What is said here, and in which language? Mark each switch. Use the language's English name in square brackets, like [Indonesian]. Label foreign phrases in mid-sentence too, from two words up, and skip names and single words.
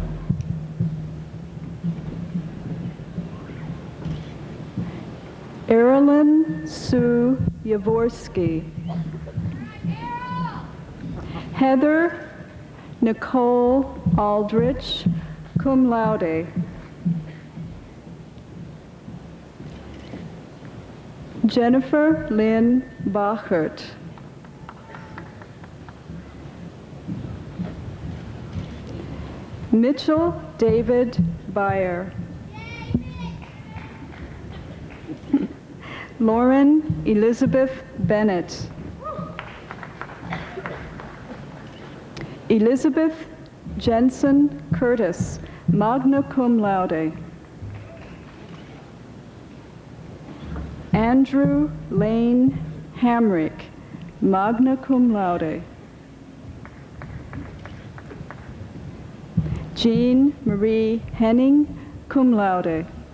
[English] Erilyn Sue Yavorsky. Heather Nicole Aldrich, [Latin] cum laude. [English] Jennifer Lynn Bachert. Mitchell David Beyer. Lauren Elizabeth Bennett. Elizabeth Jensen Curtis, [Latin] magna cum laude. [English] Andrew Lane Hamrick, [Latin] magna cum laude. [English] Jean Marie Henning, [Latin] cum laude.